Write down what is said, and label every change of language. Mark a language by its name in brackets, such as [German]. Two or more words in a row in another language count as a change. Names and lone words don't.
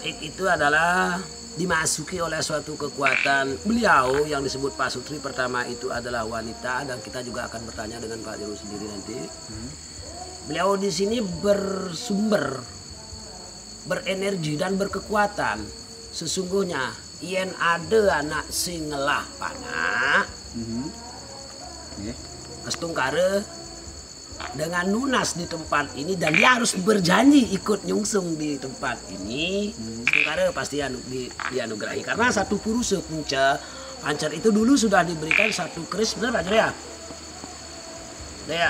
[Indonesian] X itu adalah dimasuki oleh suatu kekuatan. Beliau yang disebut Pak Sutri pertama itu adalah wanita, dan kita juga akan bertanya dengan Pak Jero sendiri nanti. Beliau di sini berenergi dan berkekuatan. Sesungguhnya [Balinese] yen ada anak sing ngelah panak, [Indonesian] Astungkare dengan lunas di tempat ini, dan dia harus berjanji ikut nyungsung di tempat ini. Astungkare pasti dianugerahi karena satu purusa pancer itu dulu sudah diberikan satu keris, benar Pak Jero ya? Ya.